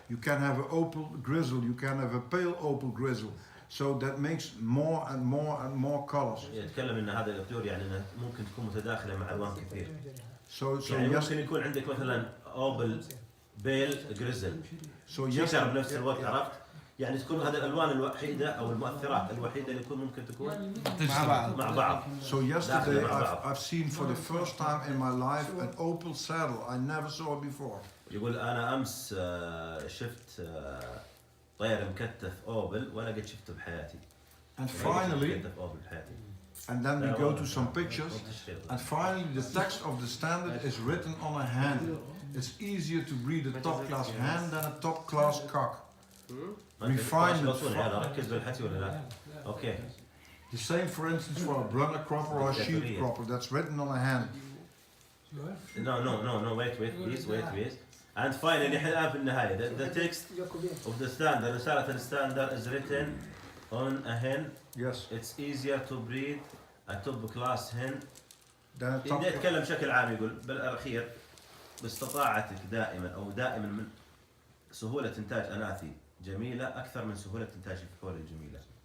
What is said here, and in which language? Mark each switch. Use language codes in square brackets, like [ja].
[en] You can have an opal grizzle, you can have a pale opal grizzle. So that makes more and more and more colors. [ar] يتكلم ان هذا الطيور يعني انها ممكن تكون متداخله مع الوان كثير. [en] So [ar] يعني [en] yes, [ar] ممكن يكون عندك مثلا اوبل بيل جريزل [en] so [ar] شكر بنفس الوقت، عرفت؟ يعني تكون هذه الالوان الوحيده او المؤثرات الوحيده اللي يكون ممكن تكون مع بعض. [en] So yesterday I've seen for the first time in my life an opal saddle. I never saw it before. [ar] يقول انا امس شفت طير مكتف اوبل ولا قد شفته بحياتي. [en] And finally, and then we go to some pictures, and finally the text of the standard is written on a hand. It's easier to breed a top class hen than a top class cock. Refined. [ar] ركز بالحكي ولا لا؟ اوكي. [en] The same for instance for a brunner cropper or a shield cropper, that's written on a hand. No, wait, please. And finally [ar] احنا في النهاية [en] the text of the standard [ar] رسالة الستاندر [en] is written on a hen. Yes. It's easier to breed a top class hen. Then [ar] يتكلم بشكل عام، يقول بالأخير باستطاعتك دائما من سهولة إنتاج أناثي جميلة أكثر من سهولة إنتاج الفحول الجميلة.